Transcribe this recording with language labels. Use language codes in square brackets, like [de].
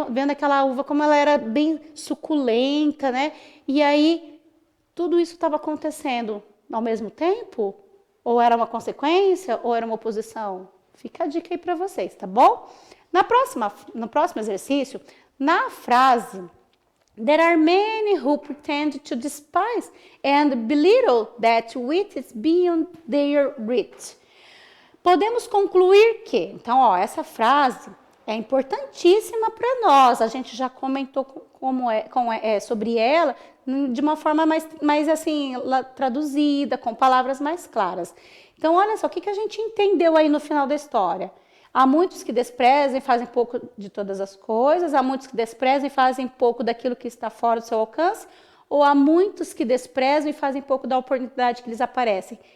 [pt] Vendo aquela uva como ela era bem suculenta, né? E aí, tudo isso estava acontecendo ao mesmo tempo? Ou era uma consequência, ou era uma oposição? Fica a dica aí para vocês, tá bom? No próximo exercício, na frase... [en] There are many who pretend to despise and belittle that which is beyond their reach. [pt] Podemos concluir que, então, ó, essa frase É importantíssima para nós. A gente já comentou sobre ela de uma forma mais assim, traduzida, com palavras mais claras. Então, olha só, o que a gente entendeu aí no final da história? Há muitos que desprezam e fazem pouco de todas as coisas, há muitos que desprezam e fazem pouco daquilo que está fora do seu alcance, ou há muitos que desprezam e fazem pouco da oportunidade que lhes aparecem.